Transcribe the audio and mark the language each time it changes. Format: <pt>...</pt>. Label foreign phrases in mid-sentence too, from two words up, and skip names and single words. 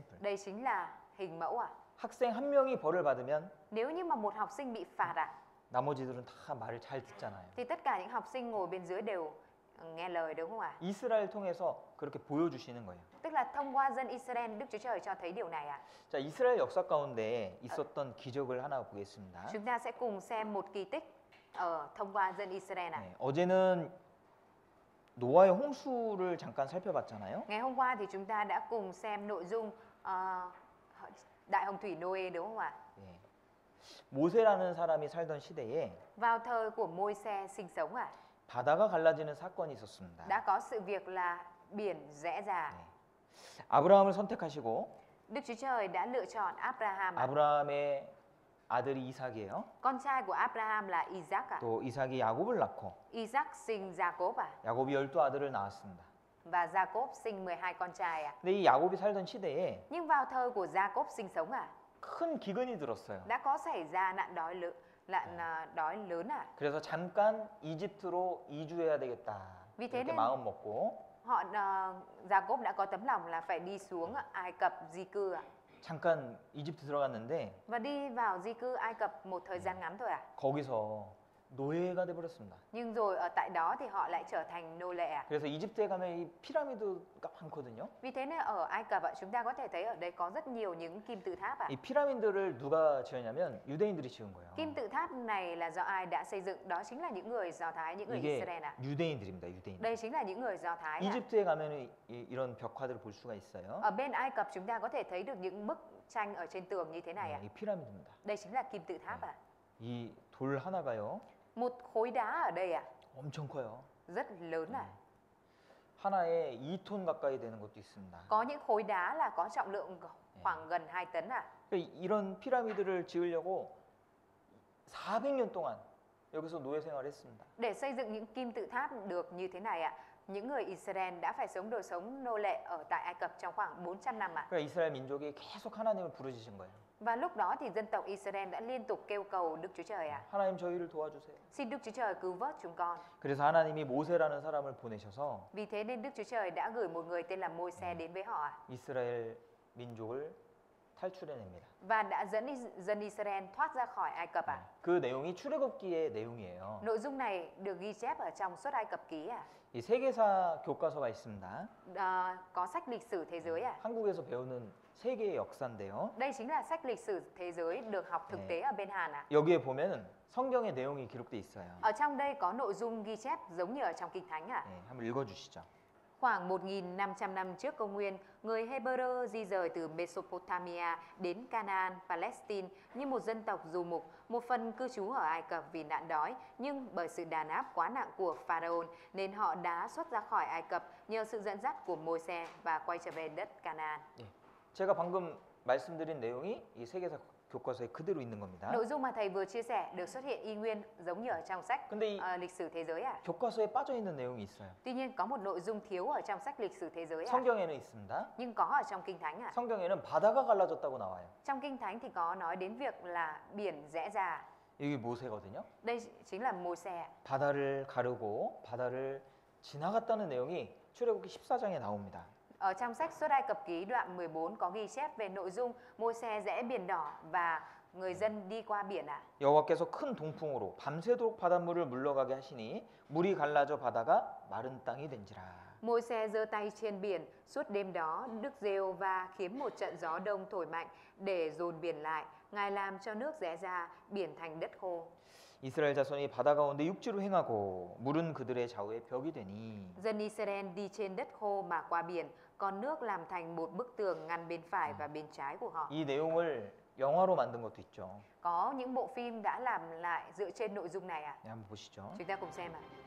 <vi>Đây chính là hình mẫu ạ.</vi> <ko>학생 한 명이 벌을 받으면</ko> <vi>Nếu như mà một học sinh bị phạt ạ,</vi> <ko>나머지들은 다 말을 잘 듣잖아요.</ko> <vi>thì tất cả những học sinh ngồi bên dưới đều nghe lời đúng không ạ?</vi> <ko>이스라엘 통해서 그렇게 보여주시는 거예요.</ko> <vi>Tức là thông qua dân Israel, Đức Chúa Trời cho thấy điều này ạ.</vi> <ko>자, 이스라엘 역사 가운데 있었던 기적을 하나 보겠습니다.</ko> <vi>Chúng ta sẽ cùng xem một kỳ tích ở thông qua dân Israel ạ.</vi> <ko>네, 어제는 노아의 홍수를 잠깐 살펴봤잖아요.</ko> <vi>Ngày hôm qua thì chúng ta đã cùng xem nội dung Đại hồng thủy Noe đúng không ạ?</vi> <ko>네. 모세라는 사람이 살던 시대에</ko> <vi>Vào thời của Môi-se sinh sống ạ,</vi> <ko>바다가 갈라지는 사건이 있었습니다.</ko> <vi>đã có sự việc là biển rẽ ra.</vi> <ko>네. 아브라함을 선택하시고</ko> <vi>Đức Chúa Trời đã lựa chọn Abraham ạ.</vi> <ko>아브라함의 아들이 이삭이에요.</ko> <vi>Con trai của Abraham là Isaac ạ.</vi> <ko>또 이삭이 야곱을 낳고</ko> <vi>Isaac sinh Jacob ạ.</vi> <ko>야곱이 12아들을 낳았습니다.</ko> <vi>Và Jacob sinh 12 con trai ạ.</vi> <ko>근데 이 야곱이 살던 시대에</ko> <vi>Nhưng vào thời của Jacob sinh sống ạ,</vi> <ko>큰 기근이 들었어요.</ko> <vi>đã có xảy ra nạn đói lớn ạ.</vi> <ko>그래서 잠깐 이집트로 이주해야 되겠다.</ko> <vi>Vì thế</vi> <ko>이렇게</ko> <vi>nên</vi> <ko>마음 먹고</ko> <vi>Jacob đã có tấm lòng là phải đi xuống Ai Cập di cư ạ.</vi> <ko>잠깐 이집트 들어갔는데</ko> <vi>Và đi vào di cư Ai Cập một thời gian ngắn thôi ạ.</vi> <ko>거기서 노예가 돼 버렸습니다.</ko> <vi>Nhưng rồi ở tại đó thì họ lại trở thành nô lệ ạ.</vi> <ko>그래서 이집트에 가면 이 피라미드가 많거든요.</ko> <vi>Vì thế nên ở Ai Cập ạ, chúng ta có thể thấy ở đây có rất nhiều những kim tự tháp ạ.</vi> <ko>이 피라미드를 누가 지었냐면 유대인들이 지은 거예요.</ko> <vi>Kim tự tháp này là do ai đã xây dựng? Đó chính là những người Do Thái, những người</vi> <ko>이게</ko> <vi>Israel ạ.</vi> <ko>유대인들입니다. 유대인.</ko> <vi>Đây chính là những người Do Thái ạ.</vi> <ko>이집트에 가면 이런 벽화들을 볼 수가 있어요.</ko> <vi>Ở bên Ai Cập chúng ta có thể thấy được những bức tranh ở trên tường như thế này ạ.</vi> <ko>이 피라미드입니다.</ko> <vi>Đây chính là kim tự tháp ạ.</vi> <ko>이 돌 하나가요.</ko> <vi>Một khối đá ở đây ạ,</vi> <ko>엄청 커요.</ko> <vi>rất lớn ạ.</vi> <ko>하나에 2톤 가까이 되는 것도 있습니다.</ko> <vi>Có những khối đá là có trọng lượng khoảng gần 2 tấn ạ.</vi> <ko>이런 피라미드를 지으려고 400년 동안 여기서 노예 생활을 했습니다.</ko> <vi>Để xây dựng những kim tự tháp được như thế này ạ, những người Israel đã phải sống đời sống nô lệ ở tại Ai Cập trong khoảng 400 năm ạ.</vi> <ko>그러니까 이스라엘 민족이 계속 하나님을 부르짖은 거예요.</ko> <vi>Và lúc đó thì dân tộc Israel đã liên tục kêu cầu Đức Chúa Trời ạ.</vi> <ko>하나님 저희를 도와주세요.</ko> <vi>Xin Đức Chúa Trời cứu vớt chúng con.</vi> <ko>그래서 하나님이 모세라는 사람을 보내셔서</ko> <vi>Vì thế nên Đức Chúa Trời đã gửi một người tên là Môi-se đến với họ ạ.</vi> <ko>이스라엘 민족을 탈출해냅니다.</ko> <vi>Và đã dẫn dân Israel thoát ra khỏi Ai Cập ạ.</vi> <ko>그 내용이 출애굽기의 내용이에요.</ko> <vi>Nội dung này được ghi chép ở trong Xuất Ai Cập ký ạ.</vi> <ko>이 세계사 교과서가 있습니다.</ko> <vi>Có sách lịch sử thế giới à?</vi> <ko>한국에서 배우는 세계의 역사인데요.</ko> <vi>Đây chính là sách lịch sử thế giới được học thực tế ở bên Hàn ạ.</vi> <ko>여기에 보면은 성경의 내용이 기록돼 있어요.</ko> <vi>Ở trong đây có nội dung ghi chép giống như ở trong Kinh Thánh ạ.</vi> <ko>네, 한번 읽어주시죠.</ko> <vi>Khoảng 1.500 năm trước công nguyên, người Hebrew di rời từ Mesopotamia đến Canaan, Palestine như một dân tộc du mục, một phần cư trú ở Ai Cập vì nạn đói, nhưng bởi sự đàn áp quá nặng của Pharaoh nên họ đã xuất ra khỏi Ai Cập nhờ sự dẫn dắt của Môi-se và quay trở về đất Canaan.</vi> <ko>제가 방금 말씀드린 내용이 이 세계사 교과서에 그대로 있는 겁니다.</ko> <vi>Nội dung mà thầy vừa chia sẻ được xuất hiện y nguyên giống như ở trong sách</vi> <ko>근데 이</ko> <vi>lịch sử thế giới ạ.</vi> <ko>교과서에 빠져 있는 내용이 있어요.</ko> <vi>Tuy nhiên có một nội dung thiếu ở trong sách lịch sử thế giới ạ.</vi> <ko>성경에는 있습니다.</ko> <vi>Nhưng có ở trong Kinh Thánh ạ.</vi> <ko>성경에는 바다가 갈라졌다고 나와요.</ko> <vi>Trong Kinh Thánh thì có nói đến việc là biển rẽ ra.</vi> <ko>여기 모세거든요.</ko> <vi>Đây chính là Môi-se.</vi> <ko>바다를 가르고 바다를 지나갔다는 내용이 출애굽기 14장에 나옵니다.</ko> <vi>Ở trong sách Xuất Ai Cập ký đoạn 14 có ghi chép về nội dung Môi-se rẽ biển đỏ và người dân đi qua biển ạ.</vi> <ko>여호와께서 큰 동풍으로 밤새도록 바닷물을 물러가게 하시니 물이 갈라져 바다가 마른 땅이 된지라.</ko> <vi>Môi-se giơ tay trên biển, suốt đêm đó Đức Giê-hô-va khiến một trận gió đông thổi mạnh để dồn biển lại. Ngài làm cho nước rẽ ra, biển thành đất khô.</vi> <ko>이스라엘 자손이 바다 가운데 육지로 행하고 물은 그들의 좌우에 벽이 되니</ko> <vi>Dân Israel đi trên đất khô mà qua biển, còn nước làm thành một bức tường ngăn bên phải và bên trái của họ.</vi> <ko>이 내용을 영화로 만든 것도 있죠.</ko> <vi>Có những bộ phim đã làm lại dựa trên nội dung này ạ.</vi> <ko>네, 한번 보시죠.</ko> <vi>Chúng ta cùng xem ạ.</vi>